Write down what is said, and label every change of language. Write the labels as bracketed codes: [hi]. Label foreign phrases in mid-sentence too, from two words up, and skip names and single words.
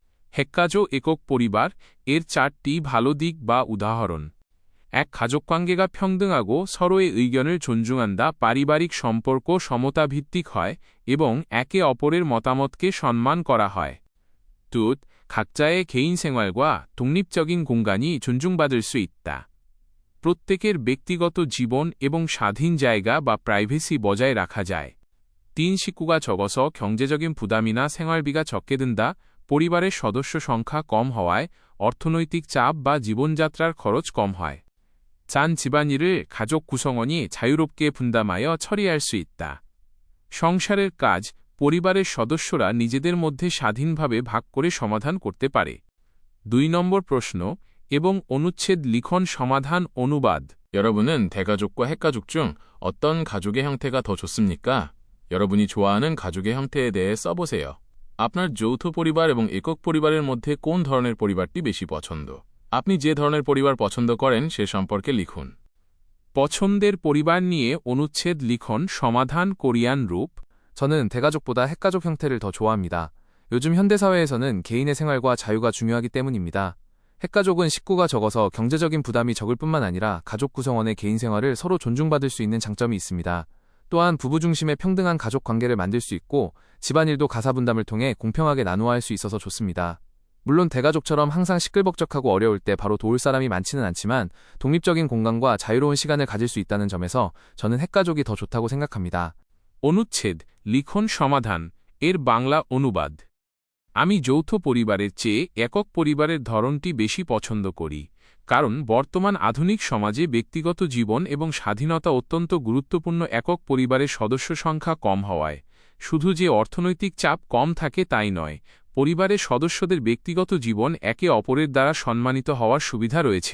[bn] 핵가족 একক পরিবার এর 4টি ভালো দিক বা উদাহরণ। 1. [ko] 가족관계가 평등하고 서로의 의견을 존중한다. [bn] পারিবারিক সম্পর্ক সমতাভিত্তিক হয় এবং একে অপরের মতামতকে সম্মান করা হয়। 2. [ko] 각자의 개인 생활과 독립적인 공간이 존중받을 수 있다. [bn] প্রত্যেকের ব্যক্তিগত জীবন এবং স্বাধীন জায়গা বা প্রাইভেসি বজায় রাখা যায়। 3. [ko] 식구가 적어서 경제적인 부담이나 생활비가 적게 든다. [bn] পরিবারের সদস্য সংখ্যা কম হওয়ায় অর্থনৈতিক চাপ বা জীবনযাত্রার খরচ কম হয়। [ko] 잔 집안일을 가족 구성원이 자유롭게 분담하여 처리할 수 있다. [bn] সংসারের কাজ পরিবারের সদস্যরা নিজেদের মধ্যে স্বাধীনভাবে ভাগ করে সমাধান করতে পারে। 2 নম্বর প্রশ্ন এবং অনুচ্ছেদ লিখন সমাধান অনুবাদ। [ko] 여러분은 대가족과 핵가족 중 어떤 가족의 형태가 더 좋습니까? 여러분이 좋아하는 가족의 형태에 대해 써보세요. [bn] আপনার যৌথ পরিবার এবং একক পরিবারের মধ্যে কোন ধরনের পরিবারটি বেশি পছন্দ? আপনি যে ধরনের পরিবার পছন্দ করেন সে সম্পর্কে লিখুন। পছন্দের পরিবার নিয়ে অনুচ্ছেদ লিখন সমাধান কোরিয়ান রূপ। [ko] 저는 대가족보다 핵가족 형태를 더 좋아합니다. 요즘 현대사회에서는 개인의 생활과 자유가 중요하기 때문입니다. 핵가족은 식구가 적어서 경제적인 부담이 적을 뿐만 아니라 가족 구성원의 개인 생활을 서로 존중받을 수 있는 장점이 있습니다. 또한 부부 중심의 평등한 가족 관계를 만들 수 있고 집안일도 가사분담을 통해 공평하게 나누어 할 수 있어서 좋습니다. 물론 대가족처럼 항상 시끌벅적하고 어려울 때 바로 도울 사람이 많지는 않지만 독립적인 공간과 자유로운 시간을 가질 수 있다는 점에서 저는 핵가족이 더 좋다고 생각합니다. [bn] অনুচ্ছেদ লিখন সমাধান এর বাংলা অনুবাদ। আমি যৌথ পরিবারের চেয়ে একক পরিবারের ধরনটি বেশি পছন্দ করি কারণ বর্তমান আধুনিক সমাজে ব্যক্তিগত জীবন এবং স্বাধীনতা অত্যন্ত গুরুত্বপূর্ণ। একক পরিবারের সদস্য সংখ্যা কম হওয়ায় শুধু যে অর্থনৈতিক চাপ কম থাকে তাই নয়, পরিবারের সদস্যদের ব্যক্তিগত জীবন একে অপরের দ্বারা সম্মানিত হওয়ার সুবিধা রয়েছে।